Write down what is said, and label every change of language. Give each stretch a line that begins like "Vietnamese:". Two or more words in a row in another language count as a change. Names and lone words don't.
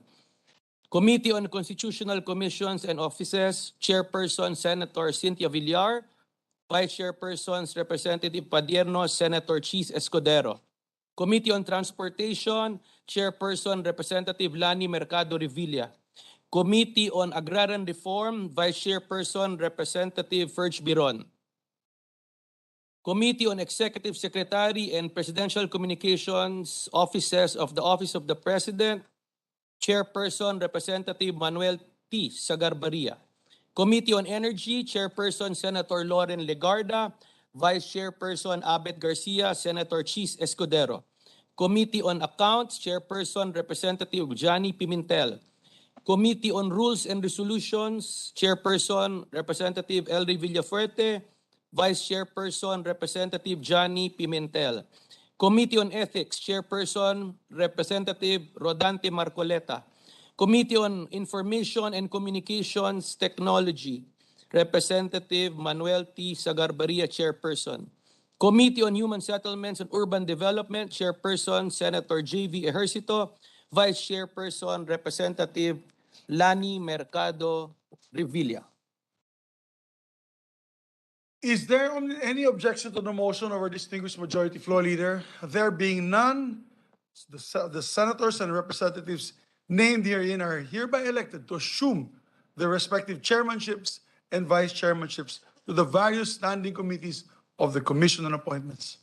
English: Committee on Constitutional Commissions and Offices, Chairperson Senator Cynthia Villar, Vice Chairpersons Representative Padierno, Senator Chis Escudero. Committee on Transportation, Chairperson Representative Lani Mercado Revilla. Committee on Agrarian Reform, Vice Chairperson Representative Ferge Biron. Committee on Executive Secretary and Presidential Communications Offices of the Office of the President, Chairperson Representative Manuel T. Sagarbaria. Committee on Energy, Chairperson Senator Loren Legarda, Vice Chairperson Abet Garcia, Senator Chis Escudero. Committee on Accounts, Chairperson Representative Johnny Pimentel. Committee on Rules and Resolutions, Chairperson Representative Elry Villafuerte, Vice Chairperson Representative Johnny Pimentel. Committee on Ethics, Chairperson Representative Rodante Marcoleta. Committee on Information and Communications Technology, Representative Manuel T. Sagarbaria, Chairperson. Committee on Human Settlements and Urban Development, Chairperson Senator J.V. Ejercito, Vice Chairperson Representative Lani Mercado Revilla. Is there any objection to the motion of our distinguished majority floor leader? There being none, the senators and representatives named herein are hereby elected to assume their respective chairmanships and vice chairmanships to the various standing committees of the Commission on Appointments.